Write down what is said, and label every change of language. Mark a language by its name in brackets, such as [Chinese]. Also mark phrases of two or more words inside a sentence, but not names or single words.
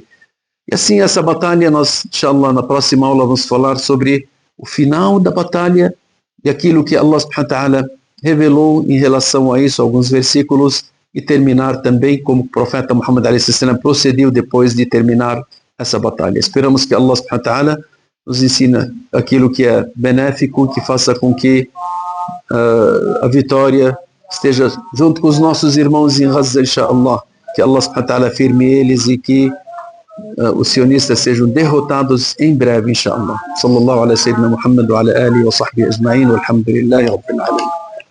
[Portuguese] E assim, essa batalha, nós, inshallah, na próxima aula vamos falar sobre o final da batalha e aquilo que [Arabic] الله سبحانه وتعالى [Portuguese] revelou em relação a isso, alguns versículos, e terminar também como o profeta Muhammad [Arabic] عليه السلام [Portuguese] procedeu depois de terminar essa batalha. Esperamos que [Arabic] الله سبحانه وتعالى [Portuguese] nos ensina aquilo que é benéfico, que faça com que a vitória esteja junto com os nossos irmãos em Gaza, inshallah, que [Arabic] الله سبحانه وتعالى [Portuguese] firme eles e que os sionistas sejam derrotados em breve, inshallah. [Arabic] صلى الله على سيدنا محمد وعلى آله وصحبه أجمعين، والحمد لله رب العالمين.